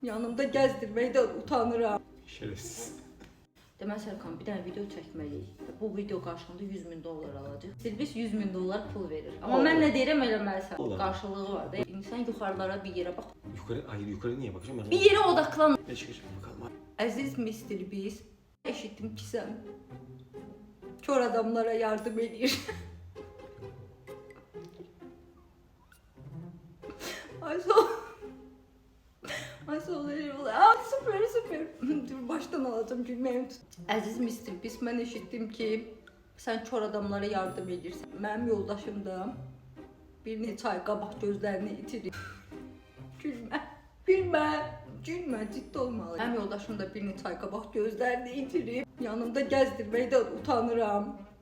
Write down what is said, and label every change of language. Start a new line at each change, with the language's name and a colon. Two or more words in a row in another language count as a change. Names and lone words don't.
Azerbaijani: Yanımda gəzdirməkdən utanıram.
Turkish: Şerefsiz.
Azerbaijani: Deməli Serkan, bir dənə video çəkməliyik. Bu video qarşılığında 100.000 dollar alacaq. Silvis 100.000 dollar pul verir. Amma Allah. mən nə deyirəm eləməlisən. Allah. Qarşılığı var da. İnsan yuxarılara bir yerə bax.
Turkish: Hayır yukarı niye bakacağım ben? Bir yere odaklan. Ne çıkacak bakalım.
Azerbaijani: Əziz Mr. Beast, eşitdim ki sən kör adamlara yardım edir.
Turkish: Ay sol eyvallah. Aa, süper süper. Dur baştan alacağım gülməyim tut.
Azerbaijani: Əziz Mr. Beast, mən eşitdim ki sən kör adamlara yardım edirsən. Mənim yoldaşım da bir neçə ay qabaq gözlərini itirir. Gülmə. Gülmə. Gülmə, ciddi olmalı. Mənim yoldaşım da bir neçə ay qabaq gözlərini itirir. Yanımda gəzdirməkdən utanıram.